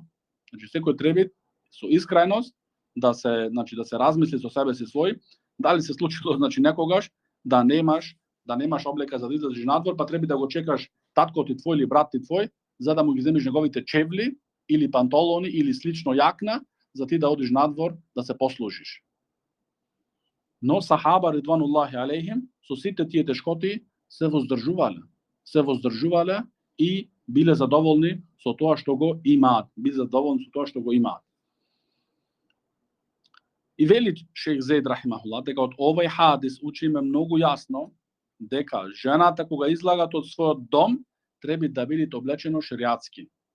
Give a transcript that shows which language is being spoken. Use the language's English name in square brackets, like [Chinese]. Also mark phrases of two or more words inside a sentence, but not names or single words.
[Macedonian] Значи, секој треба со искреност да се размисли со себе си свој, дали се случило, значи, некогаш да немаш облека за да излезеш надвор, па треба да го чекаш татко ти твој или брат ти твој, за да му ги земиш неговите чевли или пантолони или слично јакна, за ти да одиш надвор да се послужиш. Но сахаба [Arabic] رضوان الله عليهم [Macedonian] со сите тие тешкоти се воздржувале и биле задоволни со тоа што го имаат, биле задоволни со тоа што го имаат. И вели шејх Зейд рахимахуллах дека од овој хадис учиме многу јасно дека жената кога излагат од својот дом треба да биде облечено шеријатски.